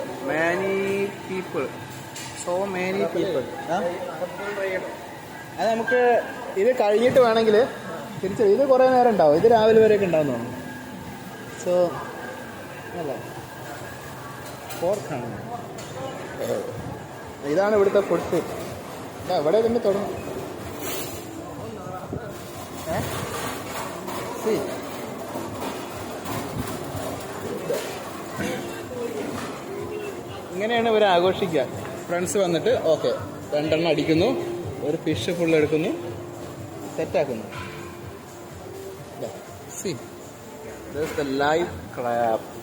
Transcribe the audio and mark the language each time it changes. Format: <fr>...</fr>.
<en>Many people, so many people.</en> <ml>അത് നമുക്ക് ഇത് കഴിഞ്ഞിട്ട് വേണമെങ്കിൽ തിരിച്ച്, ഇത് കുറേ നേരം ഉണ്ടാവും. ഇത് രാവിലെ വരെയൊക്കെ ഉണ്ടാവും തോന്നുന്നു. സോ അല്ല, പോർക്കാണ്. ഇതാണ് ഇവിടുത്തെ ഫുഡ് സ്ട്രീറ്റ്. എവിടെ തന്നെ തുടങ്ങും. ഇങ്ങനെയാണ് ഇവർ ആഘോഷിക്കുക. ഫ്രണ്ട്സ് വന്നിട്ട് ഓക്കെ 2 എണ്ണം അടിക്കുന്നു, ഒരു ഫിഷ് ഫുൾ എടുക്കുന്നു, സെറ്റാക്കുന്നു.</ml> <en>See, there's the live crab.</en>